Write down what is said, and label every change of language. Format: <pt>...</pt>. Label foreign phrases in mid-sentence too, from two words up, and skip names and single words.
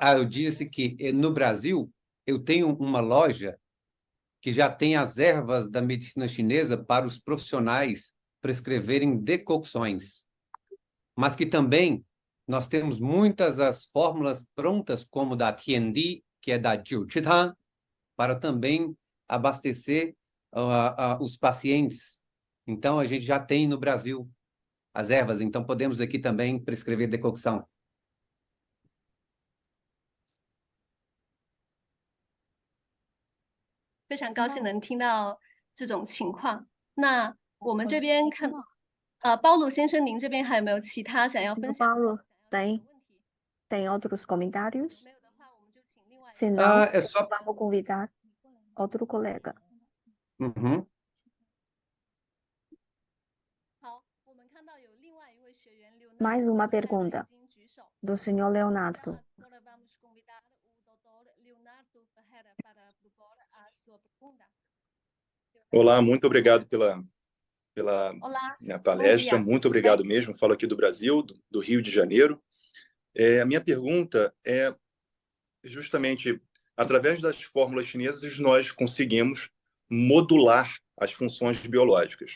<pt>Eu disse que no Brasil eu tenho uma loja que já tem as ervas da medicina chinesa para os profissionais prescreverem decocções, mas que também nós temos muitas as fórmulas prontas, como da Tiandi, que é da Jiuchitang, para também abastecer os pacientes. Então, a gente já tem no Brasil as ervas, então podemos aqui também prescrever decocção.</pt> <zh>非常高兴能听到这种情况。那我们这边看，包鲁先生，您这边还有没有其他想要分享？</zh> <pt>Paulo, tem outros comentários?</pt> <zh>没有的话，我们就请另外。</zh> <pt>Se não, É só... vamos convidar outro colega. Uhum.</pt> <zh>好，我们看到有另外一位学员</zh> <pt>Mais uma Leonardo pergunta</pt> <zh>已经举手。</zh> <pt>do senhor Leonardo. Agora vamos convidar o doutor Leonardo Ferreira para propor a sua pergunta. Olá, muito obrigado pela Olá, minha palestra, bom dia. muito obrigado mesmo. Falo aqui do Brasil, do Rio de Janeiro. A minha pergunta é justamente, através das fórmulas chinesas, nós conseguimos modular as funções biológicas.</pt>